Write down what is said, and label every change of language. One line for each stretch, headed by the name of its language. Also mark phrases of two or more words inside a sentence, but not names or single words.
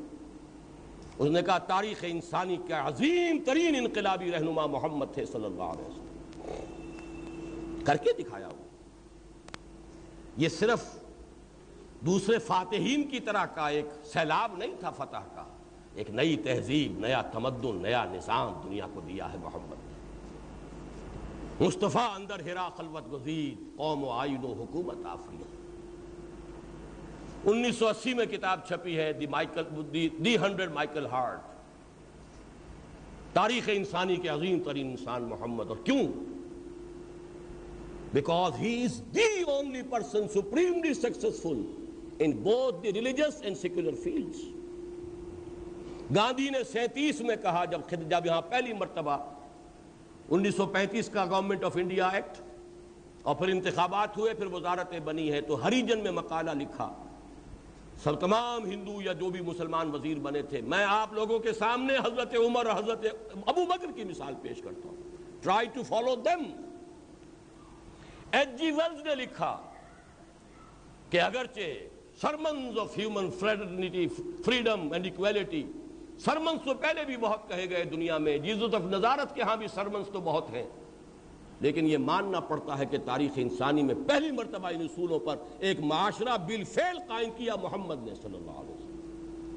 Urdu: اس نے کہا تاریخ انسانی کا عظیم ترین انقلابی رہنما محمد تھے
Arabic: صلی اللہ علیہ وسلم،
Urdu: کر کے دکھایا ہوا۔ یہ صرف دوسرے فاتحین کی طرح کا ایک سیلاب نہیں تھا فتح کا، ایک نئی تہذیب، نیا تمدن، نیا نظام دنیا کو دیا ہے محمد نے۔
Persian: مصطفیٰ اندر ہرا خلوت گزید، قوم و آئین و حکومت آفرید۔
Urdu: 1980 میں کتاب چھپی ہے دی 100 مائیکل ہارٹ، تاریخ انسانی کے عظیم ترین انسان محمد۔ اور کیوں؟
English: Because he is the only person supremely successful in both the religious and secular fields۔
Urdu: گاندھی نے 37 میں کہا، جب یہاں پہلی مرتبہ 1935 کا گورنمنٹ آف انڈیا ایکٹ اور پھر انتخابات ہوئے، پھر وزارتیں بنی ہے، تو ہریجن میں مقالہ لکھا، سب تمام ہندو یا جو بھی مسلمان وزیر بنے تھے، میں آپ لوگوں کے سامنے حضرت عمر اور حضرت ابو بکر کی مثال پیش کرتا ہوں،
English: try to follow them۔
Urdu: ایچ جی ویلز نے لکھا کہ اگرچہ
English: sermons of human fraternity, freedom and equality,
Urdu: سرمنز تو پہلے بھی بہت کہے گئے دنیا میں، جیزس آف نزارت کے ہاں بھی سرمنز تو بہت ہیں، لیکن یہ ماننا پڑتا ہے کہ تاریخ انسانی میں پہلی مرتبہ ان اصولوں پر ایک معاشرہ بالفعل قائم کیا محمد نے
Arabic: صلی اللہ علیہ وسلم۔